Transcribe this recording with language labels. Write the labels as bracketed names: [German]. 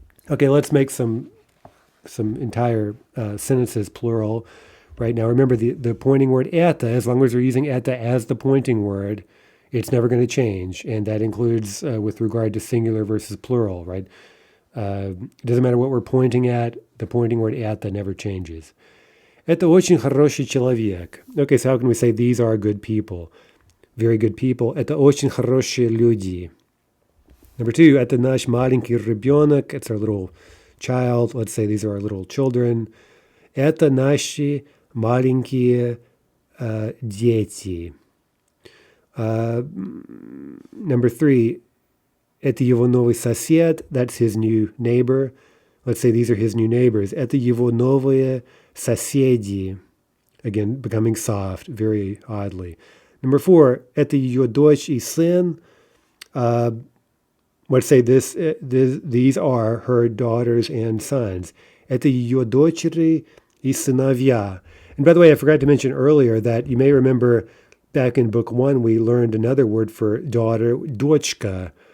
[English] Okay, let's make some entire sentences plural. Right now, remember the pointing word это, as long as we're using это as the pointing word, it's never going to change, and that includes with regard to singular versus plural, right? It doesn't matter what we're pointing at, the pointing word это never changes. [Russian] Это очень хороший человек. [English] Okay, so how can we say these are good people? Very good people. [Russian] Это очень хорошие люди. [English] Number 2, [Russian] это наш маленький ребенок. [English] It's our little child. Let's say these are our little children. [Russian] Это наши маленькие дети. [English] Number 3, [Russian] это его новый сосед. [English] That's his new neighbor. Let's say these are his new neighbors. [Russian] Это его новые соседи. [English] Again, becoming soft, very oddly. Number 4, [Russian] это ее дочь и сын. [English] Let's say these are her daughters and sons. [Russian] Это ее дочери и сыновья. [English] And by the way, I forgot to mention earlier that you may remember back in book 1, we learned another word for daughter, дочка.